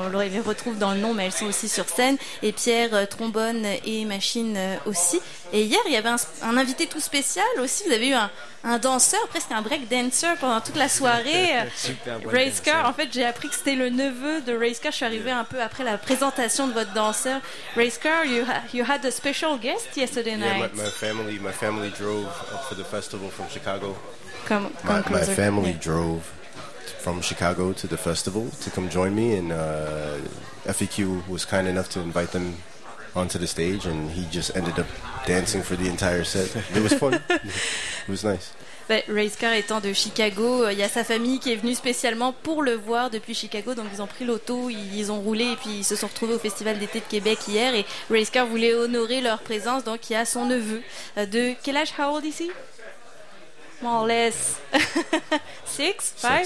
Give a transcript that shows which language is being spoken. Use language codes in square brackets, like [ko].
[fr] On les retrouve dans le nom, mais elles sont aussi sur scène. Et Pierre, trombone et machine aussi. Et hier, il y avait un invité tout spécial aussi. Vous avez eu un danseur, presque un break dancer pendant toute la soirée. Racecar, en fait, j'ai appris que c'était le neveu de Racecar. Je suis arrivée un peu après la présentation de votre danseur. [en] Racecar, you had a special guest yesterday night. Yeah, my family drove up for the festival from Chicago. My family drove from Chicago to the festival to come join me, and FEQ was kind enough to invite them onto the stage, and he just ended up dancing for the entire set. It was fun. It was nice. [fr] Bah, Racecar étant de Chicago, il y a sa famille qui est venue spécialement pour le voir depuis Chicago, donc ils ont pris l'auto, ils ont roulé et puis ils se sont retrouvés au Festival d'été de Québec hier, et Racecar voulait honorer leur présence, donc il y a son neveu de quel âge? [en] How old is he? More or less. Six, five?